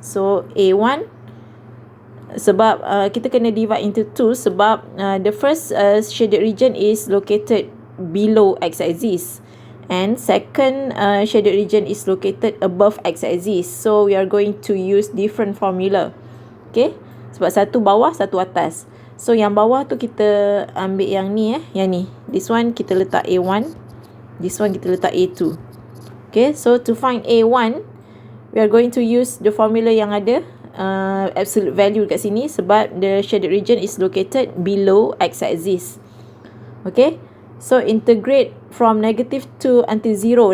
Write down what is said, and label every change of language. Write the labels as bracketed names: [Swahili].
[English] So A1, [Malay] sebab kita kena [English] divide into two sebab the first shaded region is located below x-axis, and second shaded region is located above x-axis. So we are going to use different formula. [Malay] Okay, sebab satu bawah, satu atas. So yang bawah tu kita ambil yang ni yang ni. [English] This one [Malay] kita letak A1, [English] this one [Malay] kita letak A2. [English] Okay, so to find A1, we are going to use the formula yang ada, absolute value [Malay] kat sini, sebab [English] the shaded region is located below x-axis. Okay, so integrate from -2 until 0.